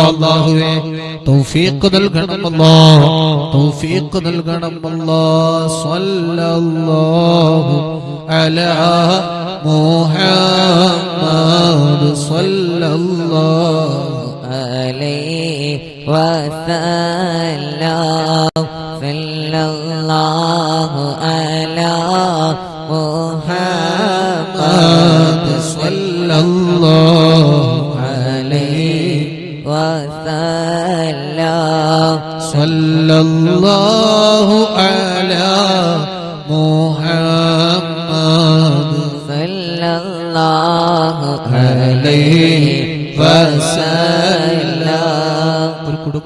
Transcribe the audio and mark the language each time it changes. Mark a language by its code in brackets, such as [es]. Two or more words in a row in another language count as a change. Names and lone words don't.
[ml] അല്ലാഹുവേ തൗഫീഖ് നൽകണം അല്ലാഹ്, തൗഫീഖ് നൽകണം അല്ലാഹ്. [ar] صلى الله على محمد صلى الله عليه وسلم صلى الله على محمد صلى الله عليه وسلم صلى الله على محمد صلى الله عليه عليه وسلم. [ml] ഒരു കുടുംബം